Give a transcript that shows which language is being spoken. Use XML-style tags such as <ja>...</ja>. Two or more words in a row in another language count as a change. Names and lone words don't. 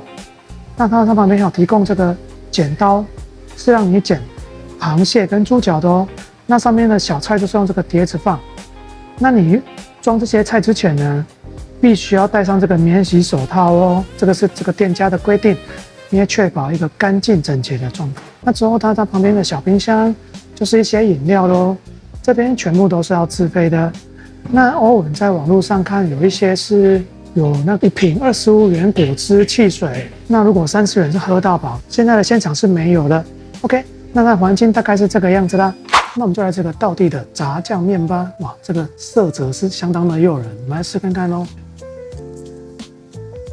<zh>那它旁邊還有提供這個剪刀，是讓你剪螃蟹跟豬腳的哦。那上面的小菜就是用這個碟子放。那你裝這些菜之前呢，必須要戴上這個免洗手套哦。這個是這個店家的規定，你也確保一個乾淨整潔的狀態。那之後它旁邊的小冰箱就是一些飲料咯，這邊全部都是要自費的。那偶爾在網絡上看有一些是有那1瓶25元果汁汽水，那如果30元是喝到飽，現在的現場是沒有的。OK， 那它環境大概是這個樣子啦。那我們就來這個道地的炸醬麵吧。哇，這個色澤是相當的誘人，我們來試看看咯。</zh>